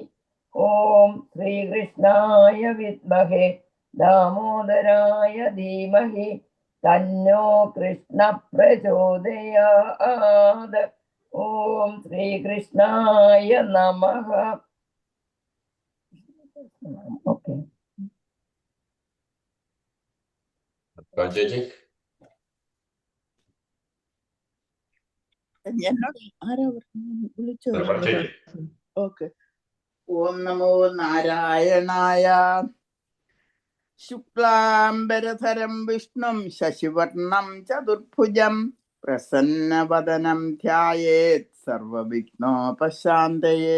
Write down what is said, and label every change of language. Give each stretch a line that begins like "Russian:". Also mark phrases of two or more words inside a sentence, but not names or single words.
Sanskrit: ॐ श्रीकृष्णाय विद्महे दामोदराय धीमहि तन्नो कृष्ण प्रचोदयात्। ॐ श्रीकृष्णाय नमः।
Malayalam: ओके ചേച്ചി എന്നോട് ആരാ വിളിച്ചോ? ചേച്ചി
Sanskrit: ഓക്കെ. ഓം നമോ നാരായണായ. ശുക്ലാംബരധരം വിഷ്ണും ശശിവർണം ചതുർഭുജം പ്രസന്നവദനം ധ്യായേത് സർവവിഘ്നോപശാന്തയേ.